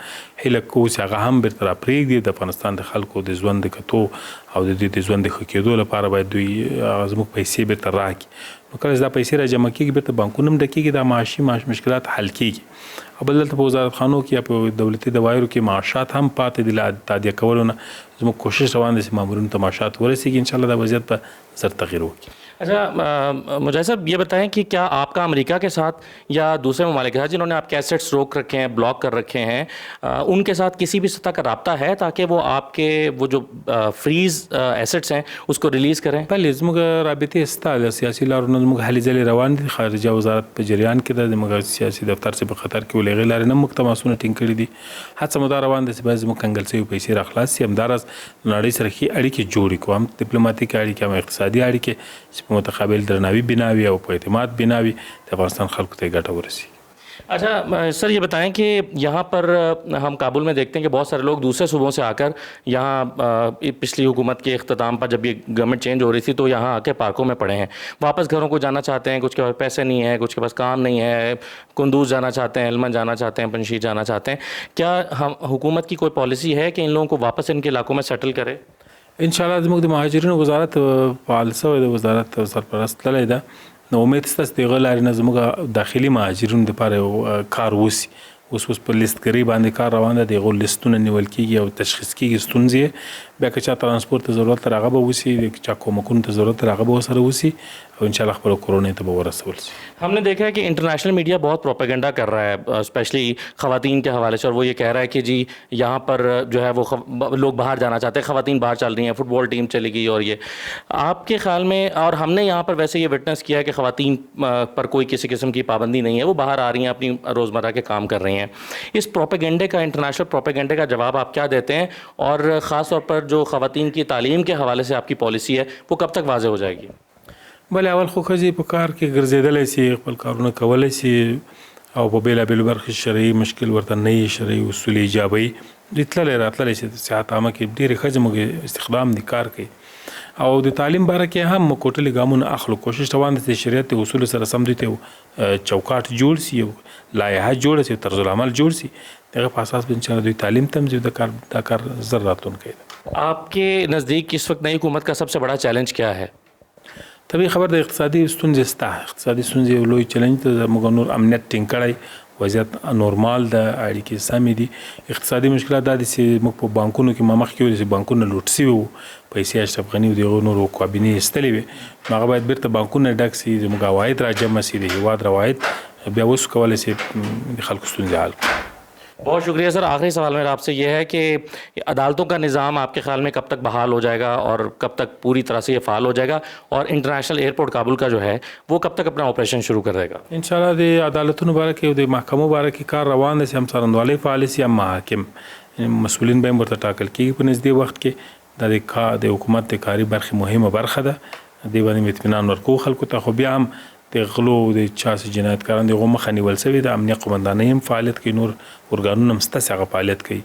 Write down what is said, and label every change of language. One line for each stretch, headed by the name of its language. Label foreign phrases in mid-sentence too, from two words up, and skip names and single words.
Pashto: هیله کوو چې هغه هم بیرته راپرېږدي، د افغانستان د خلکو د ژوند د کتو او د دوی د ژوند د ښه کېدو لپاره باید دوی زموږ پیسې بیرته راکړي. نو کله چې دا پیسې را جمع کېږي بیرته بانکونه هم ډکېږي، دا معاشي مشکلات حل کېږي. او بل دلته په وزارتخانو کې یا په دولتي دوايرو کې معاشات هم پاتې دي له تادیه کولو نه. زموږ کوشش روان دی چې مامورینو ته معاشات ورسیږي، انشاءالله دا وضعیت به زر تغیر وکړي.
Urdu: اچھا مجاہد صاحب، یہ بتائیں کہ کیا آپ کا امریکہ کے ساتھ یا دوسرے ممالک کے ساتھ جنہوں نے آپ کے ایسٹس روک رکھے ہیں، بلاک کر رکھے ہیں، ان کے ساتھ کسی بھی سطح کا رابطہ ہے تاکہ وہ آپ کے وہ جو
English: freeze assets
Urdu: ہیں اس کو ریلیز کریں?
Pashto: بله زموږ رابطې شته، د سیاسي لارو نه زموږ هلې ځلې روان دي. خارجه وزارت په جریان کې ده، زموږ سیاسي دفتر چې په خطر کې ولې هغې لارې نه موږ تماسونه ټینګ کړي دي. هڅه مو دا روان ده چې باید زموږ کنګل شوي پیسې راخلاص شي، همداراز نړۍ سره ښې اړیکې جوړې کړو، هم ډیپلوماتیک اړیکې، هم اقتصادي اړیکې چې په متقابل درناوي بناوي او په اعتماد بناوي د افغانستان خلکو ته ګټه ورسي.
Urdu: اچھا سر، یہ بتائیں کہ یہاں پر ہم کابل میں دیکھتے ہیں کہ بہت سارے لوگ دوسرے صوبوں سے آ کر یہاں پچھلی حکومت کے اختتام پر جب یہ
English: government change
Urdu: ہو رہی تھی تو یہاں آ کے پارکوں میں پڑے ہیں، واپس گھروں کو جانا چاہتے ہیں، کچھ کے پاس پیسے نہیں ہے، کچھ کے پاس کام نہیں ہے، قندوز جانا چاہتے ہیں، ہلمند جانا چاہتے ہیں، پنشیر جانا چاہتے ہیں. کیا ہم حکومت کی کوئی پالیسی ہے کہ ان لوگوں کو واپس ان کے علاقوں میں سیٹل کرے?
Pashto: انشاءالله زموږ د مهاجرینو وزارت فعال شوی د وزارت سرپرست تللی ده. نو امید شته چې د هغه لارې نه زموږ داخلي مهاجرینو دپاره کار وشي. اوس په لیستګرۍ باندې کار روان ده، د هغو لیستونه نیول کېږي او تشخیص کېږي ستونزې. بیا که چا ترانسپورت ته ضرورت تر هغه به وشي، که چا کومکونو ته ضرورت تر هغه به ورسره وشي او انشاءالله خپلو کورونو ته به ورسول شي.
Urdu: ہم نے دیکھا ہے کہ
English: international media
Urdu: بہت پروپیگنڈا کر رہا ہے اسپیشلی خواتین کے حوالے سے، اور وہ یہ کہہ رہا ہے کہ جی یہاں پر جو ہے وہ لوگ باہر جانا چاہتے ہیں، خواتین باہر چل رہی ہیں,
English: football team
Urdu: چلی گئی. اور یہ آپ کے خیال میں، اور ہم نے یہاں پر ویسے یہ وٹنس کیا ہے کہ خواتین پر کوئی کسی قسم کی پابندی نہیں ہے، وہ باہر آ رہی ہیں، اپنی روزمرہ کے کام کر رہی ہیں. اس پروپیگنڈے کا، انٹرنیشنل پروپیگنڈے کا جواب آپ کیا دیتے ہیں، اور خاص طور پر جو خواتین کی تعلیم کے حوالے سے آپ کی پالیسی ہے وہ کب تک واضح ہو جائے گی?
Pashto: بله اول خو ښځې په کار کې ګرځېدلی شي، خپل کارونه کولی شي او په بېلابېلو برخو شرعي مشکل ورته نه وي، شرعي اصول ایجابوي، دوی تللی راتللی شي. د صحت عامه کې ډېرې ښځې موږ استخدام دي، کار کوي. او د تعلیم باره کې هم موږ کوټلې ګامونه اخلو. کوشش روان دی چې شریعت د اصولو سره سم دوی ته چوکاټ جوړ شي، یو لایحه جوړه شي، طرز العمل جوړ شي. دغه په اساس به انشاءالله دوی تعلیم ته هم ځي. دا کار زر راتلونکی ده.
Urdu: آپ کے نزدیک اس وقت نئی حکومت کا سب سے بڑا چیلنج کیا ہے?
Pashto: طبیعي خبر د اقتصادي ستونزې شته. اقتصادي ستونزې یو لوی چلنج ده. موږ نور امنیت ټینګ کړی، وضعیت نورمال ده، اړیکې سمې دي. اقتصادي مشکلات دا دي چې موږ په بانکونو کې ما مخکې ویلي چې بانکونه لوټ شوي وو، پیسې اشرف غني او د هغو نورو کابینې ایستلې وې. نو هغه باید بیرته بانکونه ډک شي، زموږ عواید را جمع شي، د هېواد روایت بیا اوس کولی شي د خلکو ستونزې حل کړي.
Urdu: بہت شکریہ سر. آخری سوال میرا آپ سے یہ ہے کہ عدالتوں کا نظام آپ کے خیال میں کب تک بحال ہو جائے گا اور کب تک پوری طرح سے یہ فال ہو جائے گا، اور
English: international airport
Urdu: کابل کا جو ہے وہ کب تک اپنا آپریشن شروع کر دیگا?
Pashto: इंशाल्लाह د عدالتونو باره کې او د محکمو باره کې کار روان دی چې هم څارندوالۍ فعال شي هم محاکم مسؤلین به هم ورته ټاکل کېږي په نږدې وخت کې. دا د حکومت د کاري برخې مهمه برخه ده، دې باندې اطمینان ورکوو خلکو ته. خو بیا هم د غلو د چا چې جنایتکاران د هغو مخه نیول سوې ده، امنیه قومندانۍ هم فعالیت کوي، نور ارګانونه هم ستاسې هغه فعالیت کوي.